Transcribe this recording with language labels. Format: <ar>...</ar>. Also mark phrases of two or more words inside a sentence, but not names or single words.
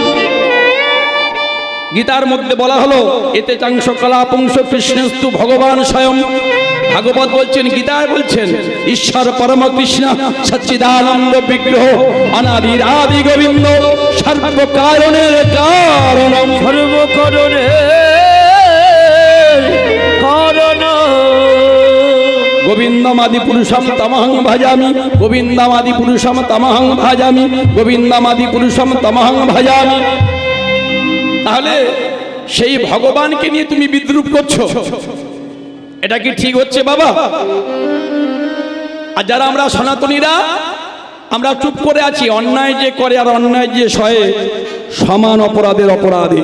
<bn>গীতার মধ্যে বলা হলো,</bn> <sa>এতে চাংশ কলা পুংস কৃষ্ণস্তু ভগবান স্বয়ং।</sa> <bn>ভাগবত বলছেন, গীতায় বলছেন, ঈশ্বর পরম কৃষ্ণ সচ্চিদানন্দ বিগ্রহ অনাদির আদি গোবিন্দ সর্বকারণের কারণ,</bn> <sa>গোবিন্দমাদি পুরুষম তমহং ভজামি, গোবিন্দমাদি পুরুষম তমহং ভজামি, গোবিন্দমাদি পুরুষম তমহং ভজামি।</sa> <bn>তাহলে সেই ভগবানকে নিয়ে তুমি বিদ্রুপ করছো, এটা কি ঠিক হচ্ছে বাবা? আর যারা আমরা সনাতনীরা, আমরা চুপ করে আছি। অন্যায় যে করে আর অন্যায় যে সয়ে, সমান অপরাধের অপরাধী।</bn>